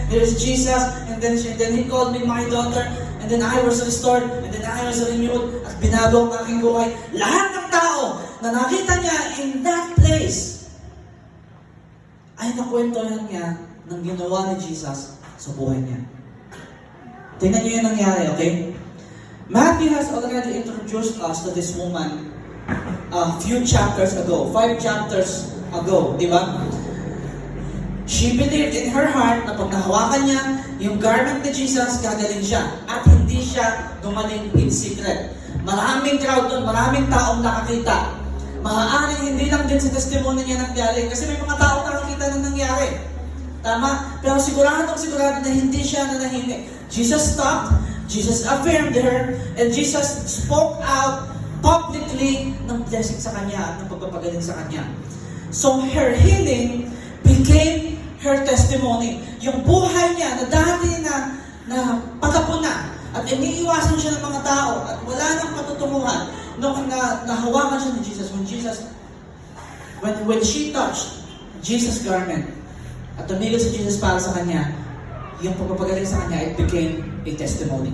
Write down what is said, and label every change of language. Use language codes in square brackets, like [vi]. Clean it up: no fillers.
[en] There is Jesus, and then He called me my daughter, and then I was restored, and then I was renewed, [tl] at binago ang aking buhay. Lahat ng tao na nakita niya [en] in that place, [tl] ay nakwentuhan niya ng ginawa ni Jesus sa buhay niya. Tingnan niyo yung nangyari, okay? [en] Matthew has already introduced us to this woman a few chapters ago, 5 chapters ago, [tl] di ba? [en] She believed in her heart [tl] na pag nahawakan niya yung garment ni Jesus, gagaling siya. At hindi hindi siya gumaling [en] in secret. [tl] Maraming crowd doon, maraming taong nakakita. Maaaring hindi lang din sa testimony niya nangyari kasi may mga taong nakakita na nangyari. Tama? Pero sigurado na hindi siya nanahimik. [en] Jesus stopped, Jesus affirmed her, and Jesus spoke out publicly [tl] ng blessing sa kanya [en] at ng pagpapagaling sa kanya. So her healing became her testimony. [tl] Yung buhay niya na dati na patapon na at iniiwasan siya ng mga tao at wala nang patutunguhan nung nahawakan siya ni Jesus [en] when she touched Jesus' garment [tl] at tumigil si Jesus para sa kanya, yung pagpapagaling sa kanya, [en] it became a testimony.